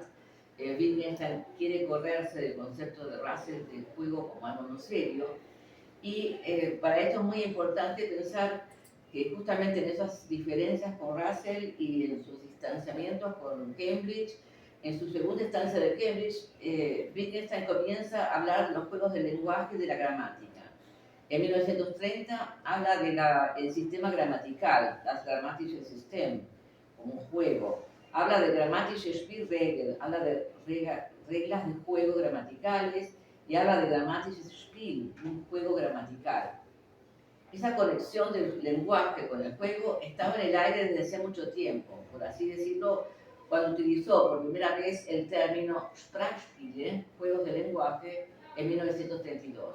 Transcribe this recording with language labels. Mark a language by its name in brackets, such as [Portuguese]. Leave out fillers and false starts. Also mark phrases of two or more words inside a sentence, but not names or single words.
[Spanish] Wittgenstein quiere correrse del concepto de Russell del juego como algo no serio, y para esto es muy importante pensar que justamente en esas diferencias con Russell y en sus distanciamientos con Cambridge, en su segunda estancia de Cambridge, Wittgenstein comienza a hablar de los juegos del lenguaje y de la gramática. En 1930 habla del sistema gramatical, [German] das grammatische System, [Spanish] como un juego. Habla de [German] grammatische Spielregeln, [Spanish] habla de reglas de juego gramaticales, y habla de [German] grammatisches Spiel, [Spanish] un juego gramatical. Esa conexión del lenguaje con el juego estaba en el aire desde hacía mucho tiempo, por así decirlo, cuando utilizó por primera vez el término Sprachspiele, juegos de lenguaje, en 1932.